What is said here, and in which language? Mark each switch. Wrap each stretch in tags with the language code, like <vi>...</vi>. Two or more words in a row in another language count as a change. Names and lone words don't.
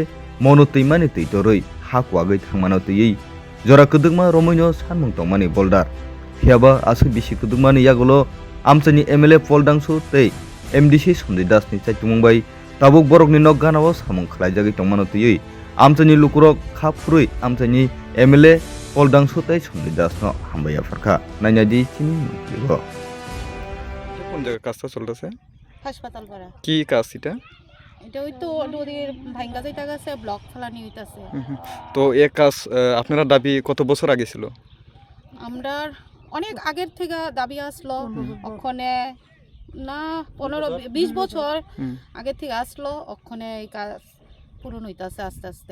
<trp>mono timani teitoroi hakwagoi thangmano tei jora kudugma romoino sanmung tongmani boldar hiaba asu bisi kudugmani yagulo amchani MLA poldangsu tei MDC Sonjay Das ni chaitumungbai tabuk borokni nok ganao samung khlaijagi tongmano tei amchani lukurok khapurui amchani MLA poldangsu tei Sonjay Das no hambaya farkha nainadi chini mukligo</trp> <bn>কোন জায়গায় কাজটা চলতেছে? হাসপাতাল পাড়া। কি কাজ এটা? এটা ওই তো নদীর ভাঙ্গা যেটা গেছে ব্লক ফেলানি হইতাছে। তো এই কাজ আপনারা দাবি কত বছর আগে ছিল? আমরা অনেক আগের থেকে দাবি আসলো ওখানে না 15-20 বছর আগের থেকে আসলো ওখানে এই কাজ পূরণ হইতাছে আস্তে আস্তে।</bn>